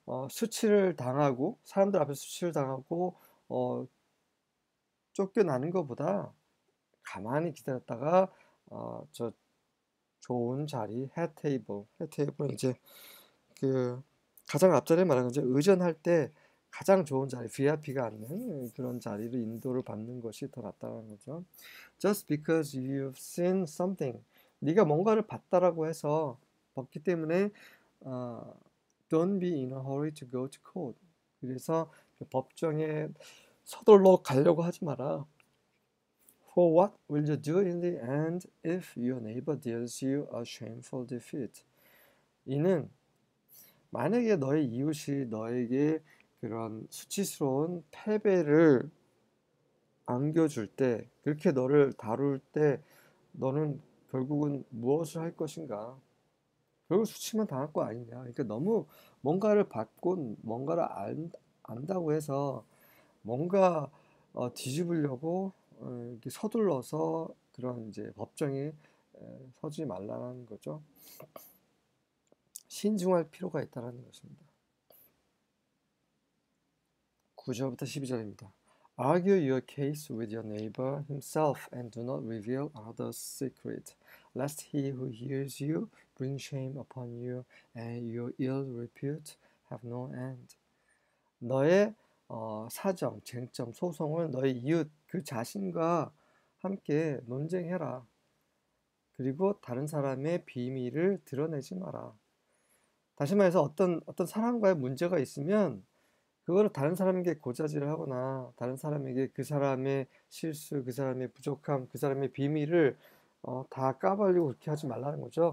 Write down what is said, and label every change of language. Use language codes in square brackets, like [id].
[ko] 수치를 당하고 사람들 앞에서 수치를 당하고 어, 쫓겨나는 것보다 가만히 기다렸다가 저 좋은 자리 헤 테이블은 이제 그 가장 앞전에 말한 거죠. 의전할 때 가장 좋은 자리, VIP가 앉는 그런 자리를 인도를 받는 것이 더 낫다는 거죠. [en] Just because you've seen something, [ko] 네가 뭔가를 봤다라고 해서 봤기 때문에 어, [en] don't be in a hurry to go to court. [ko] 그래서 그 법정에 서둘러 가려고 하지 마라. [en] For what will you do in the end if your neighbor deals you a shameful defeat? [ko] 이는 만약에 너의 이웃이 너에게 그런 수치스러운 패배를 안겨줄 때, 그렇게 너를 다룰 때, 너는 결국은 무엇을 할 것인가? 결국 수치만 당할 거 아니냐. 그러니까 너무 뭔가를 받고 뭔가를 안다고 해서 뭔가 뒤집으려고 이렇게 서둘러서 그런 이제 법정에 서지 말라는 거죠. 신중할 필요가 있다는 것입니다. 9절부터 12절입니다. [en] Argue your case with your neighbor himself and do not reveal others' secret, lest he who hears you bring shame upon you and your ill repute have no end. [ko] 너의 사정, 쟁점, 소송을 너의 이웃 그 자신과 함께 논쟁해라. 그리고 다른 사람의 비밀을 드러내지 마라. 다시 말해서 어떤 사람과의 문제가 있으면 그거를 다른 사람에게 고자질을 하거나 다른 사람에게 그 사람의 실수, 그 사람의 부족함, 그 사람의 비밀을 다 까발리고 그렇게 하지 말라는 거죠.